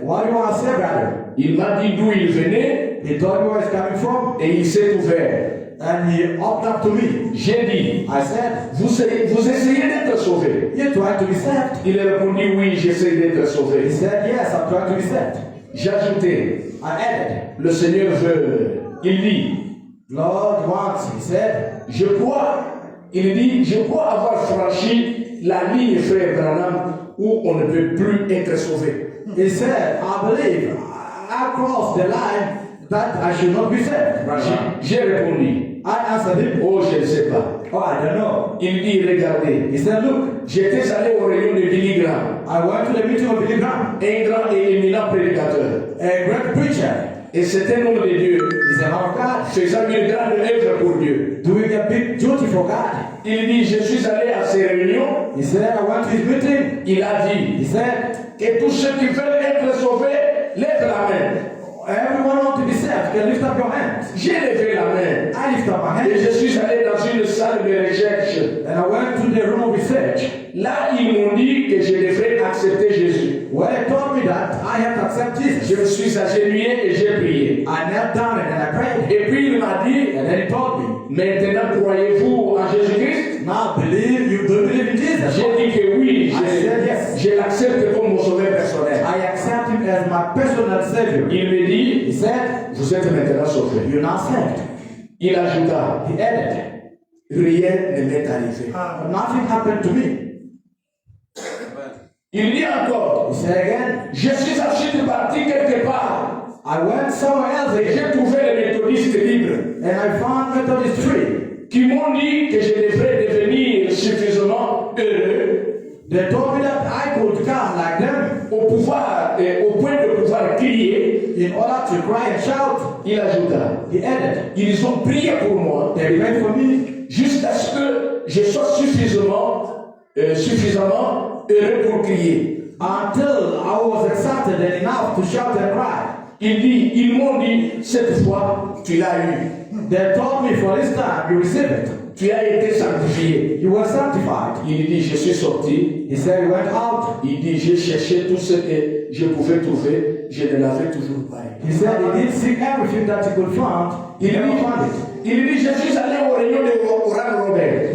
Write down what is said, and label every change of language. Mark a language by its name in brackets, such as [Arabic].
[English] what do you want to say, brother? [French] Il m'a dit d'où il venait [English] He told me where he's coming from. [French] et il s'est ouvert. [English] And he opened up to me. [French] J'ai dit, [English] I said, [French] vous essayez d'être sauvé? [English] you trying to be saved? [French] Il a répondu, oui, j'essaie d'être [English] He [French] sauvé. [English] said, yes, I'm trying to be saved. [French] J'ai ajouté, [English] I added, [French] le Seigneur veut. Il dit, [English] Lord wants, he said, [French] je crois, il dit, je crois avoir franchi la ligne, frère Branham, où on ne peut plus être sauvé. [English] he said, I believe I crossed the line that I should not be saved. [French] J'ai répondu, [English] I answered him, [French] oh, je ne sais pas. [English] oh, I don't know. [French] Il dit, regardez, [English] He said, look, [French] j'étais allé aux réunions de Billy Graham, [English] I went to the meeting of Billy Graham, [French] un grand et éminent prédicateur. [English] a great preacher. [French] Et c'est un homme de Dieu, [English] He's a man of God, [French] faisant une grande œuvre pour Dieu. [English] doing a big duty for God. [French] Il dit, je suis allé à ces réunions. [English] He said, I went to his meeting. [French] Il a dit, [English] He said, [French] que tous ceux qui veulent être sauvés, lèvent la main. [English] everyone wants to be saved. You can lift up your hand. [French] J'ai levé la main. [English] I lift up my [French] Et [English] hand. [French] je suis allé dans une salle de recherche. [English] And I went to the room of research, [French] Là, ils m'ont dit que je devrais accepter Jésus. [English] where they told me that I have to accept Jesus. [French] Je me suis agenouillé et j'ai prié. [English] I knelt down and then I prayed. [French] Et puis il m'a dit, [English] And then he told me, [French] maintenant croyez-vous en Jésus-Christ? [English] now believe, you do believe in Jesus. [French] J'ai dit que oui, [English] I said yes. [French] je l'accepte comme mon sauveur personnel. [English] I accept him as my personal savior. [French] Il me dit, [English] He said, [French] vous êtes maintenant sauvé. [English] you're now saved. [French] Il ajouta, [English] He added, [French] rien ne m'est arrivé. [English] nothing happened to me. [French] Il dit encore, [English] He said again, [French] je suis ensuite parti quelque part [English] I went somewhere else [French] et [English] again, [French] j'ai trouvé les méthodistes libres [English] and I found Methodist tree. [French] qui m'ont dit que je devrais devenir suffisamment heureux [English] They told me that I could come like them [French] au point de pouvoir crier. [English] in order to cry and shout. [French] Il ajouta, [English] He added, [French] ils ont prié pour moi [English] they prayed for me [French] jusqu'à ce que je sois suffisamment heureux pour crier. [English] until I was excited and enough to shout and cry. [French] Il dit, ils m'ont dit, cette fois, tu l'as eu. [English] They told me for this time you receive it. [French] Tu as été sanctifié. [English] You were sanctified. [French] Il dit, je suis sorti. [English] He said he went out. [French] Il dit, j'ai cherché tout ce que je pouvais trouver. Je ne l'avais toujours pas eu. [English] He said he did seek everything that he could find. He never found it. [French] Il dit, je suis allé aux réunions de Oral Roberts.